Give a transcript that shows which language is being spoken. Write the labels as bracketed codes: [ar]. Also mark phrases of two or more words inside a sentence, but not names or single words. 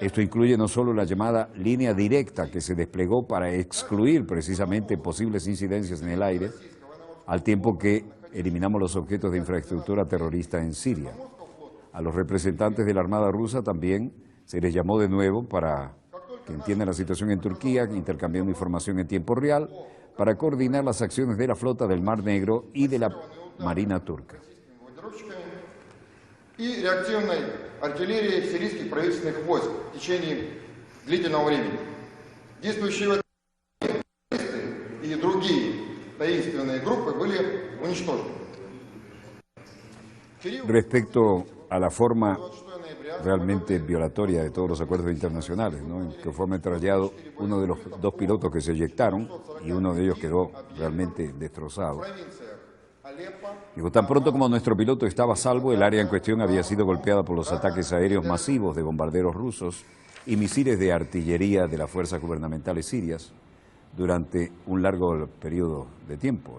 [es] Esto incluye no solo la llamada línea directa que se desplegó para excluir precisamente posibles incidencias en el aire, al tiempo que eliminamos los objetos de infraestructura terrorista en Siria. A los representantes de la Armada rusa también se les llamó de nuevo para que entiendan la situación en Turquía, intercambiando información en tiempo real, para coordinar las acciones de la flota del Mar Negro y de la Marina turca. [ru] И реактивной артиллерии сирийских правительственных войск в течение длительного времени. Действующие в этом и другие таинственные группы были уничтожены. [es] Respecto a la forma realmente violatoria de todos los acuerdos internacionales, ¿no?, en que fue ametrallado uno de los dos pilotos que se eyectaron y uno de ellos quedó realmente destrozado. Digo, tan pronto como nuestro piloto estaba a salvo, el área en cuestión había sido golpeada por los ataques aéreos masivos de bombarderos rusos y misiles de artillería de las fuerzas gubernamentales sirias durante un largo periodo de tiempo.